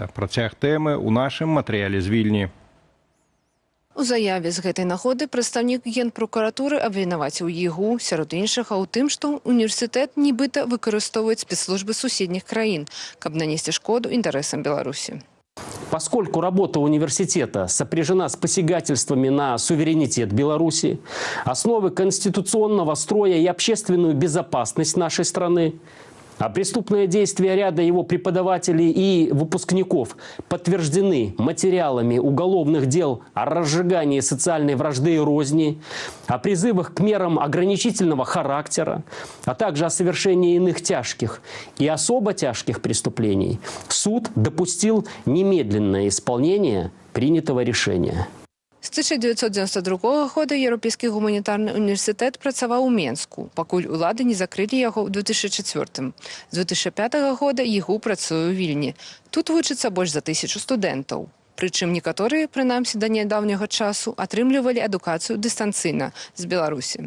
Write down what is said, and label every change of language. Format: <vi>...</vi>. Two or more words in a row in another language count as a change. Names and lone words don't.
<be>Працяг тэмы ў нашым матэрыяле з Вільні. У заяве з гэтай нагоды прадстаўнік Генпракуратуры абвінаваціў ЕГУ, сярод іншага, у тым, што універсітэт нібыта выкарыстоўваюць спецслужбы суседніх краін, каб нанесці шкоду інтарэсам Беларусі.</be> <ru>Поскольку работа университета сопряжена с посягательствами на суверенитет Беларуси, основы конституционного строя и общественную безопасность нашей страны, а преступные действия ряда его преподавателей и выпускников подтверждены материалами уголовных дел о разжигании социальной вражды и розни, о призывах к мерам ограничительного характера, а также о совершении иных тяжких и особо тяжких преступлений, суд допустил немедленное исполнение принятого решения.</ru> <be>З 1992 года Еўрапейскі гуманітарны універсітэт працаваў у Менску, пакуль улады не закрылі яго ў 2004. З 2005 года ЕГУ працуе ў Вільні. Тут вучыцца больш за 1000 студэнтаў. Прычым некаторыя, прынамсі да нядаўняга часу, атрымлівалі адукацыю дыстанцыйна з Беларусі.</be>